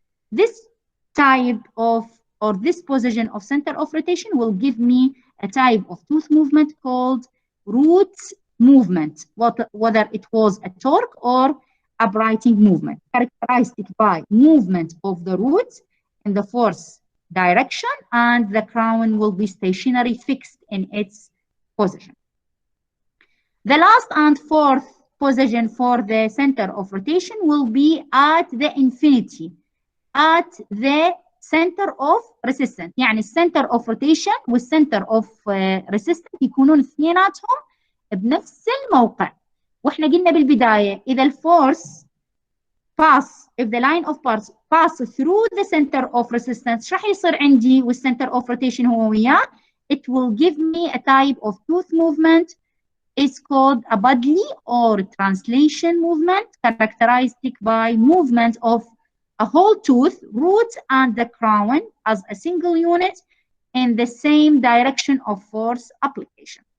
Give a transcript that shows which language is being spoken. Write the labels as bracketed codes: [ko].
[en] This type of, or this position of center of rotation will give me a type of tooth movement called root movement, whether it was a torque or uprighting movement, characterized by movement of the roots in the force direction, and the crown will be stationary fixed in its position. The last and fourth position for the center of rotation will be at the infinity, at the center of resistance. [ar] يعني السنتر of rotation والسنتر of resistance يكونون اثنيناتهم بنفس الموقع. واحنا قلنا بالبداية إذا الفورس [en] if the line of parts pass through the center of resistance [ar] راح يصير عندي والcenter of rotation هو وياه. [en] It will give me a type of tooth movement. It's called a Budley or translation movement, characterized by movement of a whole tooth, root and the crown as a single unit in the same direction of force application.